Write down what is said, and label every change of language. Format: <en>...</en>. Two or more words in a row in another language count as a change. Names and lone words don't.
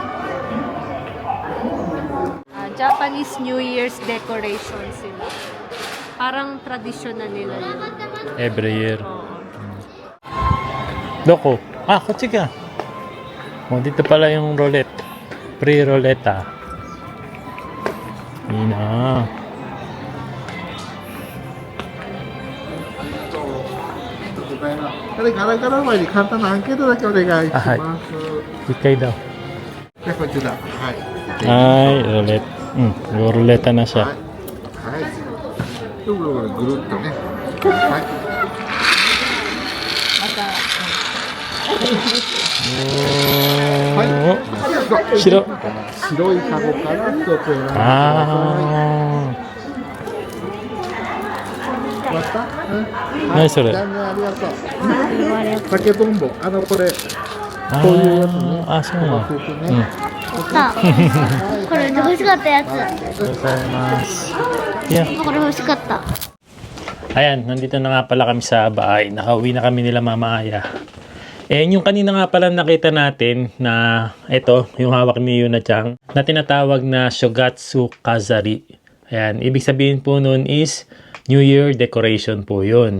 <en>Japanese New Year's decorations sila.</en> <tl>Parang tradisyon na nila yun.</tl> <en>Every year.</en> <tl>Oo. Doko. Ah, kotse ka. Oh, dito pala yung roulette. Pre-roulette. Yun na.</tl> <ja>それガラガラ前に簡単なアンケートだけお願いします。はい一回daw. でこちら、はい。</ja> <tl>Ay, roulette. Roulette na siya.</tl> <ja>はい。はい。ぐるぐるぐるっとね。はい。 Oh. 白。白いカゴから一つ選んでください。 Ah. 終わった？うん。何それ？じゃあね、ありがとう。酒どんぼ、これ、こういうやつね。 Ah, so. こうやってね。さあ、これ欲しかったやつ。 Gozaimasu. Yeah. これ欲しかった。</ja> <tl>Ayan, nandito na nga pala kami sa bahay. Nakauwi na kami nila Mama Aya. Yung kanina nga pala nakita natin na ito, yung hawak ni Yuna-chan, na tinatawag na Shogatsu Kazari. Ayan, ibig sabihin po nun is New Year decoration po yun.</tl>